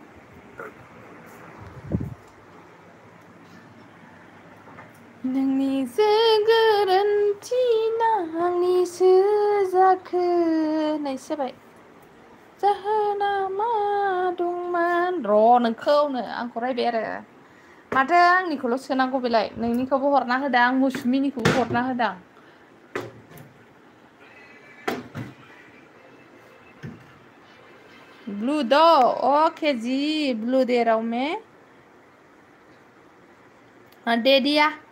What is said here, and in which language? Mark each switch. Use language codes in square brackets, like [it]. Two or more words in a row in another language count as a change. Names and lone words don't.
[brx] नोंनिसो गोरोन्थि ना आंनिसो जाखो होननायसो जाबाय जाहोना मा दंमोन नोंखौनो आंखौ रायबाय आरो माथो आंनिखौल' सोनांगौ बेलाय नोंनिखौबो हरना होदां आं मौसुमिनिखौबो हरना होदां [hi] ब्लू दो ओके जी ब्लू दे रहा हूं मैं दे दिया